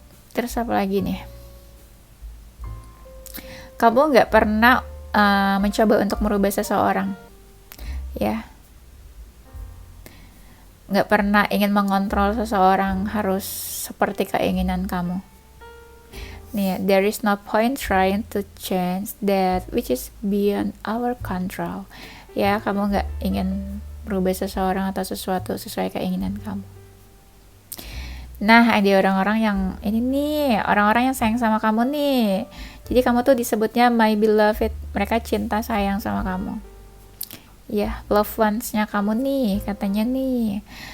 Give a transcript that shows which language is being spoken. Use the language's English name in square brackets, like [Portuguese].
[Indonesian] Terus apa lagi nih, kamu nggak pernah mencoba untuk merubah seseorang ya, nggak pernah ingin mengontrol seseorang harus seperti keinginan kamu nih. [English] There is no point trying to change that which is beyond our control ya. [Indonesian] Kamu nggak ingin merubah seseorang atau sesuatu sesuai keinginan kamu. Nah, ada orang-orang yang ini nih, orang-orang yang sayang sama kamu nih, jadi kamu tuh disebutnya [English] my beloved, [Indonesian] mereka cinta sayang sama kamu ya, [English] loved ones- [Indonesian] nya kamu nih katanya nih.